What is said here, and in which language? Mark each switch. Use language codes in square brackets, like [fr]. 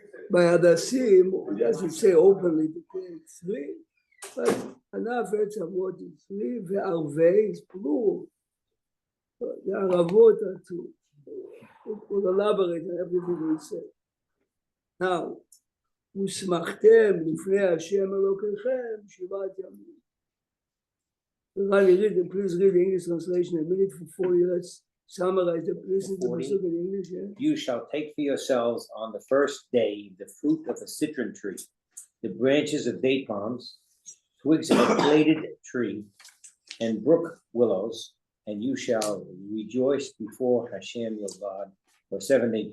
[en] By hadassim, it doesn't say openly to take three, but anav etzavot is three, ve'arvei is plural. The aravot are two. We'll elaborate on everything we say. [he] Now, וסמכתם לפני השם אלוקיכם שבעת ימים. [en] Please read the English translation a minute for you. Let's summarize it. Listen to the pasuk in English. Yeah? You shall take for yourselves on the first day the fruit of a citron tree, the branches of date palms, twigs of a bladed tree, and brook willows, and you shall rejoice before Hashem your God for 7 days.